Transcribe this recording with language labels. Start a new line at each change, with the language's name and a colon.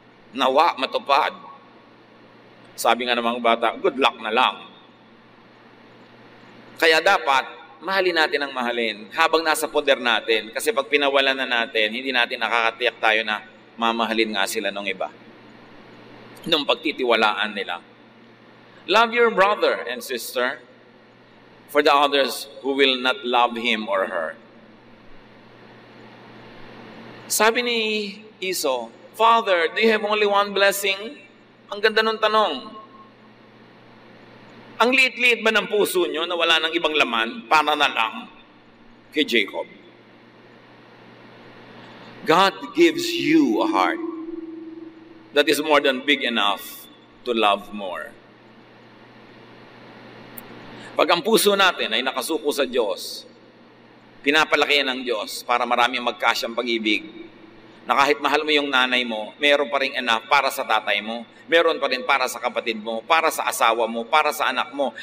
Filipino: Nawa, matupad. Sabi nga ng mga bata,
English: good luck
Filipino: na lang. Kaya dapat, mahalin natin ang mahalin habang nasa poder natin. Kasi pag pinawalan na natin, hindi natin nakakatiyak tayo na mamahalin nga sila ng iba. Nung pagtitiwalaan nila.
English: Love your brother and sister for the others who will not love him or her.
Filipino: Sabi ni Esau,
English: Father, do you have only one blessing?
Filipino: Ang ganda nung tanong. Ang liit-liit ba ng puso nyo na wala ng ibang laman para na lang kay Jacob?
English: God gives you a heart that is more than big enough to love more.
Filipino: Pag ang puso natin ay nakasuko sa Diyos, pinapalaki ng Diyos para maraming magkasyang pag-ibig, na kahit mahal mo yung nanay mo, meron pa rin enough para sa tatay mo, meron pa rin para sa kapatid mo, para sa asawa mo, para sa anak mo.